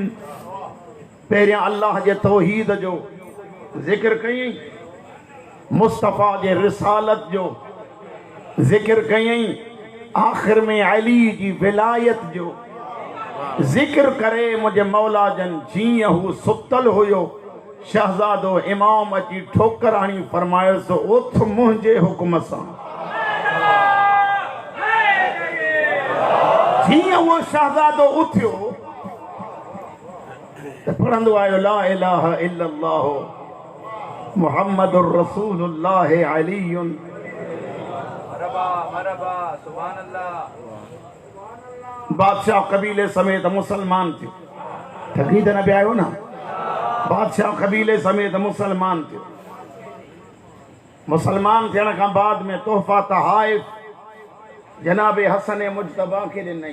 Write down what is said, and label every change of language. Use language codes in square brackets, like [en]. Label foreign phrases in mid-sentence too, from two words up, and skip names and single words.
[sd] पहिरियां अल्लाह जे तौहीद जो ज़िक्र कयईं, मुस्तफ़ा जे रिसालत जो ज़िक्र कयईं, आख़िर में अली जी विलायत जो ज़िक्र करे मुंहिंजे मौला जन जीअं हू सुतल हुयो शहज़ादो इमाम अची ठोकर हणी फरमायोसि उथ मुंहिंजे हुक्म सां। जीअं उहो शहज़ादो उथियो त पढ़ंदो आयो [ar] لا إله إلا الله محمد رسول الله علي سبحان الله. [sd] बादशाह कबीले समेत मुसलमान थियो। थकी त न पिया आहियो न? बादशाह कबीले समेत मुसलमान थियो। मुसलमान थियण खां बाद में तोहफ़ा तहाइफ जनाब हसन मुजतबा खे ॾिनई।